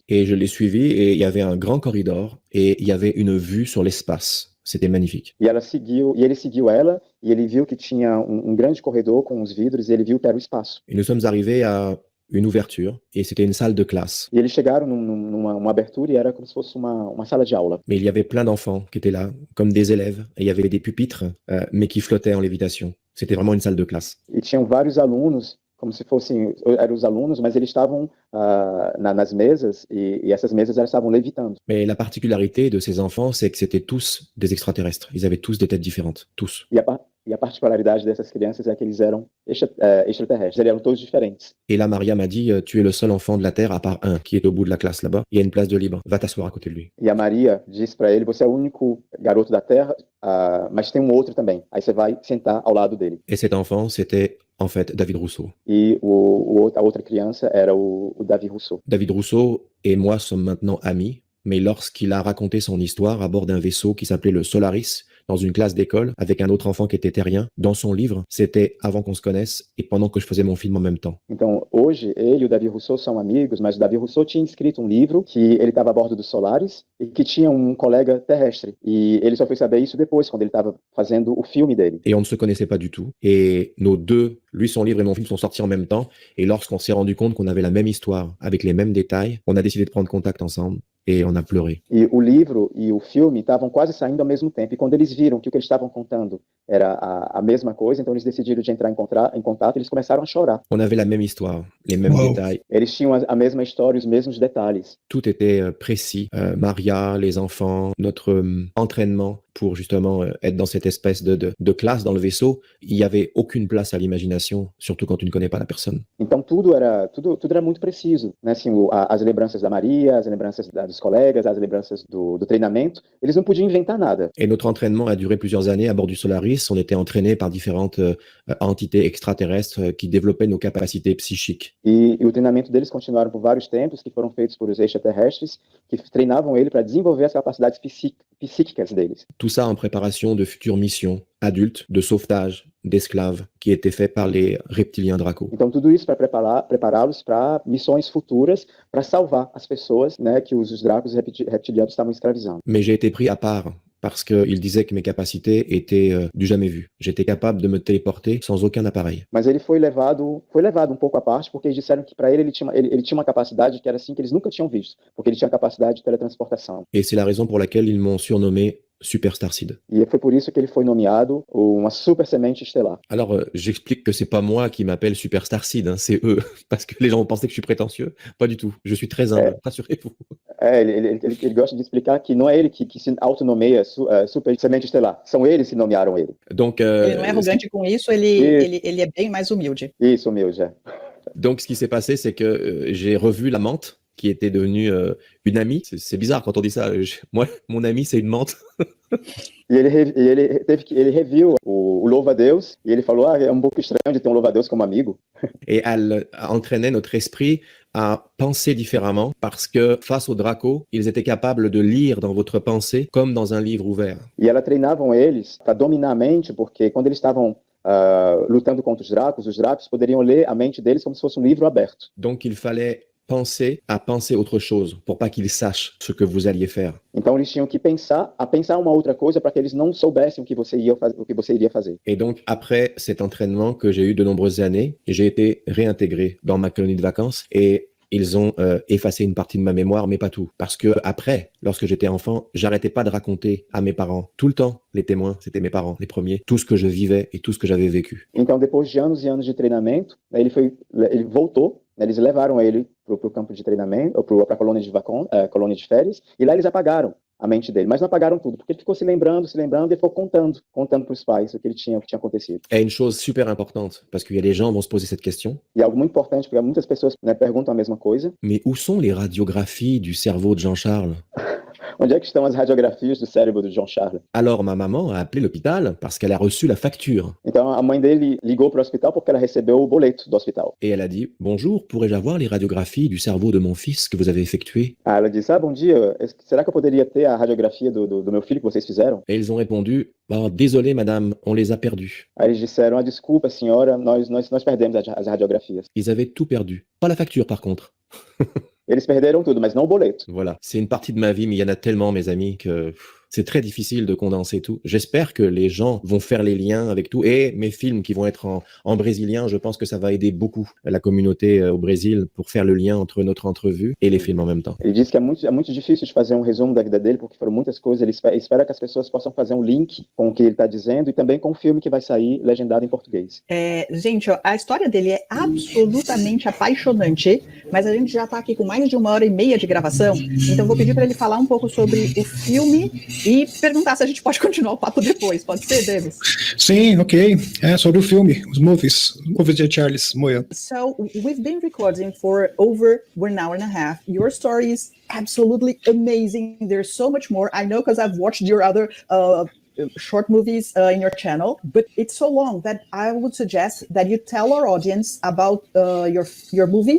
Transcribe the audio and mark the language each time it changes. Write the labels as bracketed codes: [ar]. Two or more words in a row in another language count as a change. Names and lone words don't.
[fr] Et je l'ai suivie et il y avait un grand corridor et il y avait une vue sur l'espace. C'était magnifique. [pt] E ele seguiu ela e ele viu que tinha grande corredor com os vidros e ele viu que era o espaço. [fr] Et nous sommes arrivés à une ouverture et c'était une salle de classe. [pt] E eles chegaram numa abertura e era como se fosse uma sala de aula. [fr] Mais il y avait plein d'enfants qui étaient là, comme des élèves, et il y avait des pupitres, mais qui flottaient en lévitation. C'était vraiment une salle de classe. [pt] E tinham vários alunos, como se fossem eram os alunos, mas eles estavam nas mesas e essas mesas elas estavam levitando. [fr] Mais la particularité de ces enfants, c'est que c'était tous des extraterrestres. Ils avaient tous des têtes différentes, tous. [pt] E a particularidade dessas crianças é que eles eram extraterrestres, eles eram todos diferentes. [fr] Et là, Maria m'a dit, tu es le seul enfant de la Terre à part un qui est au bout de la classe là-bas. Il y a une place de libre, va t'asseoir à côté de lui. [pt] E a Maria disse para ele: você é o único garoto da Terra, mas tem outro também. Aí você vai sentar ao lado dele. [fr] Et cet enfant, c'était en fait David Rousseau. [pt] E a outra criança era o David Rousseau. [fr] David Rousseau et moi sommes maintenant amis, mais lorsqu'il a raconté son histoire à bord d'un vaisseau qui s'appelait le Solaris, dans une classe d'école, avec un autre enfant qui était terrien, dans son livre, c'était avant qu'on se connaisse et pendant que je faisais mon film en même temps. [pt] Então, hoje, ele e o David Rousseau são amigos, mas o David Rousseau tinha escrito livro que ele estava a bordo do Solaris e que tinha colega terrestre. E ele só foi saber isso depois, quando ele estava fazendo o filme dele. [fr] Et on ne se connaissait pas du tout. Et nos deux, lui son livre et mon film, sont sortis en même temps. Et lorsqu'on s'est rendu compte qu'on avait la même histoire, avec les mêmes détails, on a décidé de prendre contact ensemble et on a pleuré. [pt] E o livro e o filme estavam quase saindo ao mesmo tempo. E quando eles viram que o que eles estavam contando era a mesma coisa, então eles decidiram de entrar em contato e eles começaram a chorar. [fr] On avait la même histoire, les mêmes Wow. détails. [pt] Eles tinham a mesma história, os mesmos detalhes. [fr] Tout était précis. Maria, les enfants, notre entraînement pour justement être dans cette espèce de classe dans le vaisseau. Il n'y avait aucune place à l'imagination, surtout quand tu ne connais pas la personne. [pt] Então tudo era muito preciso, né? Assim, as lembranças da Maria, as lembranças dos colegas, as lembranças do treinamento, eles não podiam inventar nada. [fr] Et notre entraînement a duré plusieurs années à bord du Solaris. On était entraînés par différentes entités extraterrestres qui développaient nos capacités psychiques. [pt] E o treinamento deles continuaram por vários tempos, que foram feitos por os extraterrestres, que treinavam ele para desenvolver as capacidades psíquicas deles. [fr] Tout ça en préparation de futures missions adultes, de sauvetage d'esclaves qui étaient faits par les reptiliens Draco. [pt] Então tudo isso para prepará-los para missões futuras, para salvar as pessoas, né, que os Dracos reptilianos estavam escravizando. [fr] Mais j'ai été pris à part parce qu'il disait que mes capacités étaient du jamais vu. J'étais capable de me téléporter sans aucun appareil. [pt] Mas ele foi levado um pouco à parte, porque eles disseram que para ele tinha uma capacidade que era assim que eles nunca tinham visto, porque ele tinha capacidade de teletransportação. [fr] Et c'est la raison pour laquelle ils m'ont surnommé Super Starseed. [pt] E foi por isso que ele foi nomeado uma super semente estelar. [fr] Alors, j'explique que c'est pas moi qui m'appelle Super Starseed, hein, c'est eux, parce que les gens vont penser que je suis prétentieux. Pas du tout. Je suis très humble, rassurez-vous. [pt] Ele gosta de explicar que não é ele que se autonomeia super semente estelar, são eles que nomearam ele. [fr] Donc, [pt] ele não é arrogante com isso, ele é bem mais humilde. Isso, humilde, é. [fr] Donc, ce qui s'est passé, c'est que j'ai revu la menthe, qui était devenue une amie. C'est bizarre quand on dit ça. Moi, mon ami, c'est une menthe. [pt] E ele reviu o louva-a-Deus e ele falou, é um pouco estranho de ter um louva-a-Deus como amigo. [fr] Et elle entraînait notre esprit à penser différemment parce que face aux Draco, ils étaient capables de lire dans votre pensée comme dans un livre ouvert. [pt] E ela treinavam eles para dominar a mente, porque quando eles estavam lutando contra os Dracos poderiam ler a mente deles como se fosse um livro aberto. [fr] Donc il fallait penser à penser autre chose pour pas qu'ils sachent ce que vous alliez faire. [pt] Então eles tinham que pensar uma outra coisa para que eles não soubessem o que você iria fazer. [fr] Et donc après cet entraînement que j'ai eu de nombreuses années, j'ai été réintégré dans ma colonie de vacances et ils ont effacé une partie de ma mémoire, mais pas tout. Parce que après, lorsque j'étais enfant, j'arrêtais pas de raconter à mes parents. Tout le temps, les témoins, c'était mes parents, les premiers. Tout ce que je vivais et tout ce que j'avais vécu. [pt] Então, depois de anos e anos de treinamento, ele voltou, eles levaram ele para o campo de treinamento, para a colônia de férias, e lá eles apagaram a mente dele, mas não apagaram tudo, porque ele ficou se lembrando, e ficou contando para os pais o que tinha acontecido. [fr] Et une chose super importante, parce qu'il y a des gens qui vont se poser cette question. [pt] E algo muito importante, porque muitas pessoas perguntam a mesma coisa. [fr] Mais où sont les radiographies du cerveau de Jean-Charles? [pt] Onde é que estão as radiografias do cérebro do John Charles? [fr] Alors ma maman a appelé l'hôpital parce qu'elle a reçu la facture. [pt] Então a mãe dele ligou para o hospital porque ela recebeu o boleto do hospital. [fr] Et elle a dit « Bonjour, pourrais-je avoir les radiographies du cerveau de mon fils que vous avez effectuées ?» [pt] Ela disse, bom dia, será que eu poderia ter a radiografia do meu filho que vocês fizeram? [fr] Et ils ont répondu « Désolé madame, on les a perdues. » [pt] Aí eles disseram, desculpa senhora, nós perdemos as radiografias. [fr] Ils avaient tout perdu. Pas la facture par contre. [pt] Eles perderam tudo, mas não o boleto. [fr] Voilà, c'est une partie de ma vie, mais il y en a tellement, mes amis, que c'est très difficile de condenser tout. J'espère que les gens vont faire les liens avec tout. Et mes films qui vont être en brésilien, je pense que ça va aider beaucoup la communauté au Brésil pour faire le lien entre notre entrevue et les films en même temps. [pt] Ele disse que é muito difícil de fazer resumo da vida dele, porque foram muitas coisas. Ele espera que as pessoas possam fazer link com o que ele está dizendo e também com o filme que vai sair legendado em português. Gente, a história dele é absolutamente apaixonante, mas a gente já está aqui com mais de 1h30 de gravação, então vou pedir para ele falar um pouco sobre o filme e perguntar se a gente pode continuar o papo depois. Pode ser, Davis? Sim, ok. Sobre o filme, os movies de Charles Moya. [en] So, we've been recording for over 1 hour and a half. Your story is absolutely amazing. There's so much more. I know because I've watched your other short movies in your channel, but it's so long that I would suggest that you tell our audience about your movies.